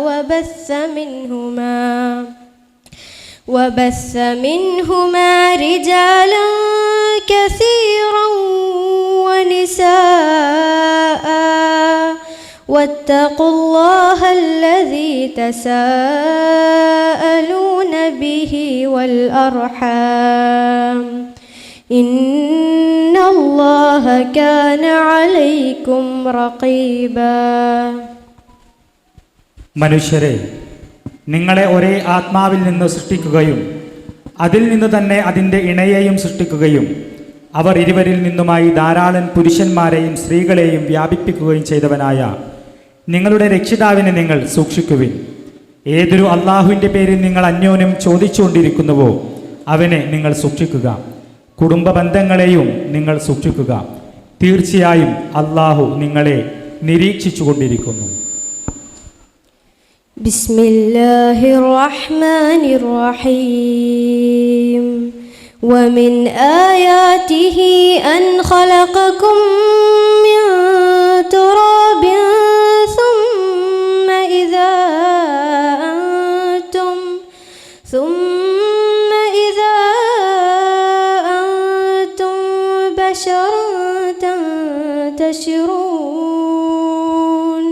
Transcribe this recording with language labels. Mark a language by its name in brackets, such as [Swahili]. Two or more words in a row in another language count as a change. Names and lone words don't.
[Arabic] وبث منهما رجالا كثيرا ونساء واتقوا الله الذي تساءلون به والأرحام إن الله كان عليكم رقيبا. [Malayalam] മനുഷ്യരെ, നിങ്ങളെ ഒരേ ആത്മാവിൽ നിന്ന് സൃഷ്ടിക്കുകയും അതിൽ നിന്ന് തന്നെ അതിൻ്റെ ഇണയെയും സൃഷ്ടിക്കുകയും അവർ ഇരുവരിൽ നിന്നുമായി ധാരാളം പുരുഷന്മാരെയും സ്ത്രീകളെയും വ്യാപിപ്പിക്കുകയും ചെയ്തവനായ നിങ്ങളുടെ രക്ഷിതാവിനെ നിങ്ങൾ സൂക്ഷിക്കുവിൻ. ഏതൊരു അള്ളാഹുവിൻ്റെ പേരിൽ നിങ്ങൾ അന്യോന്യം ചോദിച്ചുകൊണ്ടിരിക്കുന്നുവോ അവനെ നിങ്ങൾ സൂക്ഷിക്കുക. കുടുംബ ബന്ധങ്ങളെയും നിങ്ങൾ സൂക്ഷിക്കുക. തീർച്ചയായും അള്ളാഹു നിങ്ങളെ നിരീക്ഷിച്ചു കൊണ്ടിരിക്കുന്നു. [Arabic] بسم الله الرحمن الرحيم. ومن آياته أن خلقكم من تراب ثم إذا أنتم بشر تنتشرون.